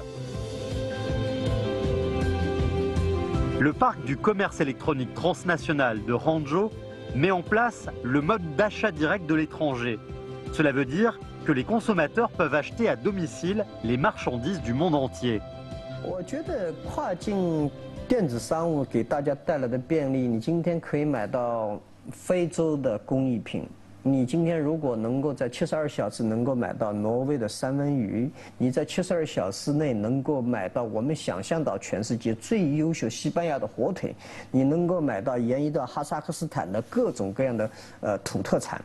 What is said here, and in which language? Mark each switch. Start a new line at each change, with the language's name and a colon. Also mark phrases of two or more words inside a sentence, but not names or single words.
French: Le parc du commerce électronique transnational de Hangzhou met en place le mode d'achat direct de l'étranger. Cela veut dire que les consommateurs peuvent acheter à domicile les marchandises du monde entier.
Chinese: 我觉得跨境电子商务给大家带来的便利，你今天可以买到非洲的工艺品。你今天如果能够在72小时能够买到挪威的三文鱼，你在72小时内能够买到我们想象到全世界最优秀西班牙的火腿，你能够买到沿移到哈萨克斯坦的各种各样的土特产。